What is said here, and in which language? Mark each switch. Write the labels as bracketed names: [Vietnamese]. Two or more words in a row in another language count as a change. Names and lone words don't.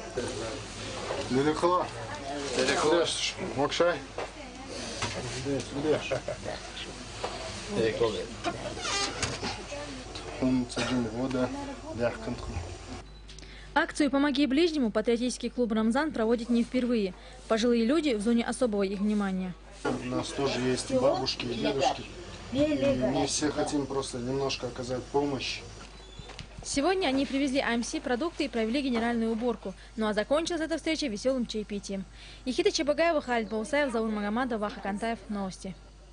[Russian] Акцию «Помоги ближнему» патриотический клуб «Рамзан» проводит не впервые. Пожилые люди в зоне особого их внимания. У нас тоже есть и бабушки, и дедушки. И мы все хотим просто немножко оказать помощь. Сегодня они привезли АМС продукты и провели генеральную уборку. Ну а закончилась эта встреча веселым чаепитием. Яхита Чебагаева, Халид Баусаев, Заур Магомадов, Ваха Кантаев. Новости.